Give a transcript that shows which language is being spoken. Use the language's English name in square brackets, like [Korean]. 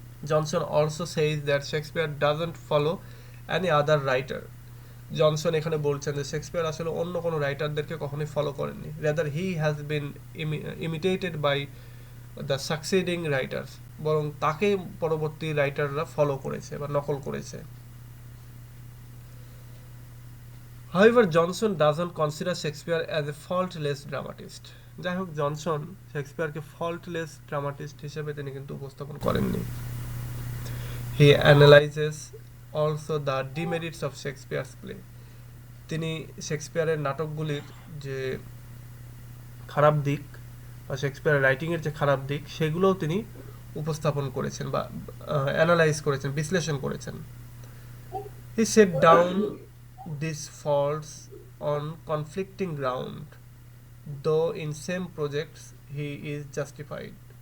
[English] Johnson also says that Shakespeare doesn't follow any other writer. [Bangla] Johnson এখানে বলছেন যে Shakespeare আসলে অন্য কোনো রাইটারদেরকে কখনোই ফলো করেননি, [English] rather he has been imitated by the succeeding writers, [Bangla] বরং তাকে পরবর্তী রাইটাররা ফলো করেছে বা নকল করেছে। [English] However, Johnson doesn't consider Shakespeare as a faultless dramatist. [Bangla] যাই হোক, জনসন শেক্সপিয়ারকে ফল্টলেস ড্রামাটিস্ট হিসেবে তিনি কিন্তু উপস্থাপন করেননি। [English] He analyzes also the demerits of Shakespeare's play. [Bangla] তিনি শেক্সপিয়ারের নাটকগুলির যে খারাপ দিক বা শেক্সপিয়ারের রাইটিংয়ের যে খারাপ দিক সেগুলোও তিনি উপস্থাপন করেছেন বা অ্যানালাইজ করেছেন, বিশ্লেষণ করেছেন। [English] He set down these faults on conflicting ground, though in same projects he is justified.